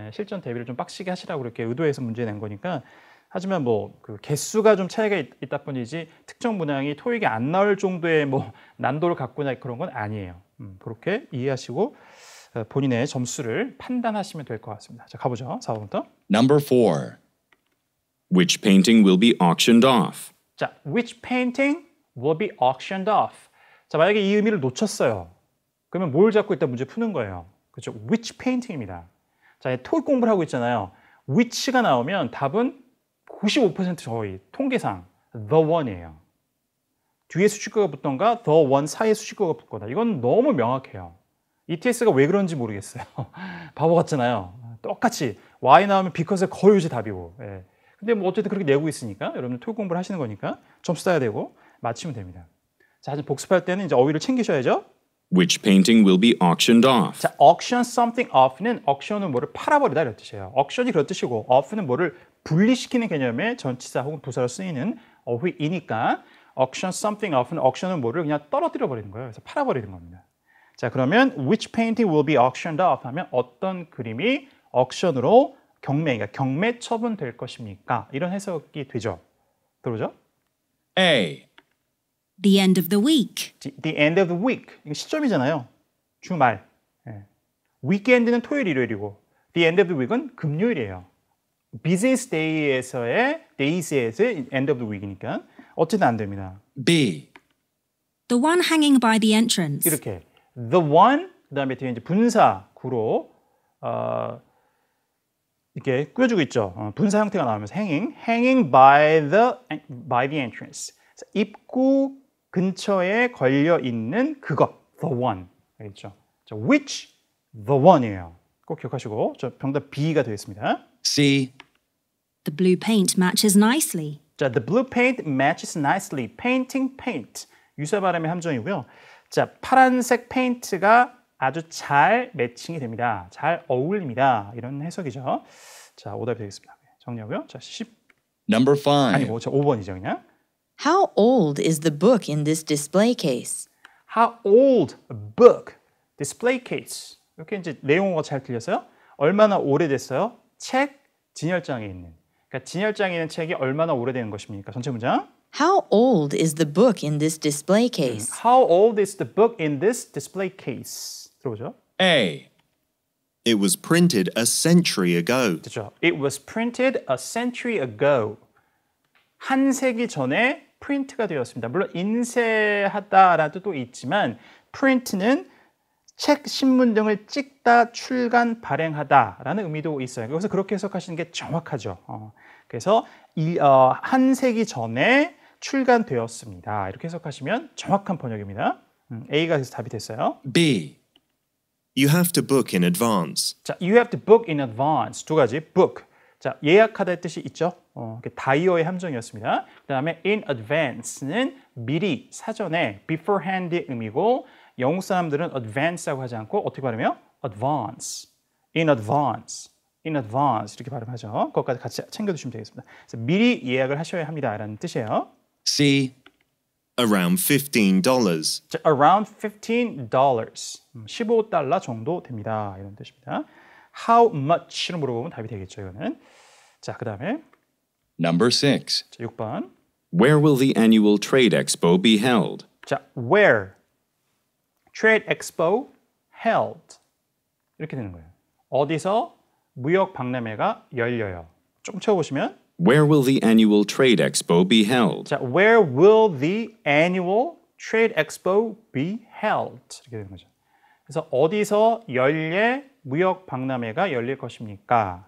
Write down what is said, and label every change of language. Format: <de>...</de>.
<ko>실전 대비를 좀 빡시게 하시라고 이렇게 의도해서 문제 낸 거니까. 하지만 뭐 그 개수가 좀 차이가 있다 뿐이지 특정 문항이 토익에 안 나올 정도의 뭐 난도를 갖고나 그런 건 아니에요. 그렇게 이해하시고 본인의 점수를 판단하시면 될 것 같습니다. 자, 가보죠. 4번부터.</ko> <en>Number 4. Which painting will be auctioned off? 자, which painting will be auctioned off?</en> <ko>자, 만약에 이 의미를 놓쳤어요. 그러면 뭘 잡고 일단 문제 푸는 거예요. 그렇죠? which painting입니다. 자, 토익 공부를 하고 있잖아요. which가 나오면 답은 95% 저희 통계상 the one이에요. 뒤에 수식어가 붙던가 the one 사이에 수식어가 붙거나 이건 너무 명확해요. ETS가 왜 그런지 모르겠어요. 바보 같잖아요. 똑같이 Y 나오면 because가 거의 유지 답이고. 예. 근데 뭐 어쨌든 그렇게 내고 있으니까 여러분 토익 공부를 하시는 거니까 점수 따야 되고 맞히면 됩니다. 자, 이제 복습할 때는 이제 어휘를 챙기셔야죠.</ko> <en>Which painting will be auctioned off?</en> <ko>자, auction something off는 auction은 뭐를 팔아버리다 이런 뜻이에요. auction이 그런 뜻이고 off는 뭐를 분리시키는 개념의 전치사 혹은 부사로 쓰이는 어휘이니까 auction something off는 auction은 뭐를 그냥 떨어뜨려 버리는 거예요. 그래서 팔아버리는 겁니다. 자, 그러면</ko> <en>which painting will be auctioned off</en> <ko>하면 어떤 그림이 auction으로 그러니까 경매 처분될 것입니까? 이런 해석이 되죠. 들어오죠?</ko> <en>A. The end of the week. The end of the week.</en> <ko>이거 시점이잖아요. 주말. 예. weekend는 토요일, 일요일이고 the end of the week은 금요일이에요. busiest days에서의 end of the week이니까 어쨌든 안 됩니다.</ko> <en>B. The one hanging by the entrance.</en> <ko>이렇게 the one 그다음에 뒤에 이제 분사 구로 이렇게 꾸며주고 있죠. 분사 형태가 나오면서</ko> <en>hanging by the entrance.</en> <ko>입구 근처에 걸려 있는 그것, the one. 알겠죠? 자, which the one이에요. 꼭 기억하시고 저 정답 B가 되겠습니다.</ko> <en>C. The blue paint matches nicely. 자, the blue paint matches nicely. paint.</en> <ko>유사 발음의 함정이고요. 자, 파란색 페인트가 아주 잘 매칭이 됩니다. 잘 어울립니다. 이런 해석이죠. 자, 오답이 되겠습니다. 정리하고요. 자, 10</ko> <en>Number 5.</en> <ko>아니고 자, 5번이죠, 그냥.</ko> <en>How old is the book in this display case? How old a book? display case.</en> <ko>이렇게 이제 내용어가 잘 들렸어요? 얼마나 오래됐어요? 책 진열장에 있는. 그러니까 진열장에 있는 책이 얼마나 오래되는 것입니까? 전체 문장.</ko> <en>How old is the book in this display case? How old is the book in this display case?</en> <ko>들어보죠.</ko> <en>A. It was printed a century ago.</en> <ko>그렇죠.</ko> <en>It was printed a century ago.</en> <ko>한 세기 전에 프린트가 되었습니다. 물론 인쇄하다라는 뜻도 있지만 print는 책, 신문 등을 찍다, 출간, 발행하다라는 의미도 있어요. 그래서 그렇게 해석하시는 게 정확하죠. 그래서 한 세기 전에 출간되었습니다. 이렇게 해석하시면 정확한 번역입니다. A가 그래서 답이 됐어요.</ko> <en>B. You have to book in advance. 자, you have to book in advance.</en> <ko>두 가지, book. 자, 예약하다의 뜻이 있죠. 다이어의 함정이었습니다. 그 다음에 in advance는 미리, 사전에, beforehand의 의미고 영국 사람들은 advance라고 하지 않고 어떻게 발음해요?</ko> <en>advance, in advance, in advance</en> <ko>이렇게 발음하죠. 그것까지 같이 챙겨두시면 되겠습니다. 그래서 미리 예약을 하셔야 합니다라는 뜻이에요.</ko> <en>C. Around $15.</en> <ko>자,</ko> <en>around $15, $15</en> <ko>정도 됩니다. 이런 뜻입니다. How much로 물어보면 답이 되겠죠. 이거는. 자, 그 다음에</ko> <en>Number 6.</en> <ko>자, 6번.</ko> <en>Where will the annual trade expo be held? 자, where trade expo held</en> <ko>이렇게 되는 거예요. 어디서 무역 박람회가 열려요. 조금 채워보시면</ko> <en>Where will the annual trade expo be held? 자, where will the annual trade expo be held?</en> <ko>이렇게 되는 거죠. 그래서 어디서 무역 박람회가 열릴 것입니까?</ko>